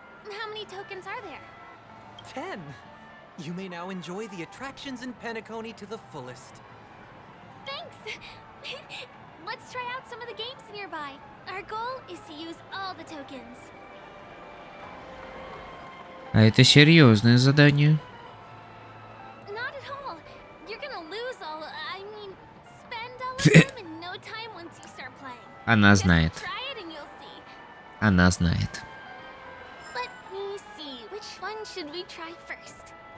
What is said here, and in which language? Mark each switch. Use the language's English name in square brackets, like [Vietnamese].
[English] How many tokens are there? 10. You may now enjoy the attractions in Penacony to the fullest. Thanks! Let's try out some of the games nearby. Our goal is to use all the tokens. [Russian] А это серьезное задание. [English] Not at all. You're gonna lose all. I mean, spend all of them in no time once you start playing. [Russian] Она знает. [English] Try it and you'll see. [Russian] Она знает. [English] Let me see. Which one should we try first?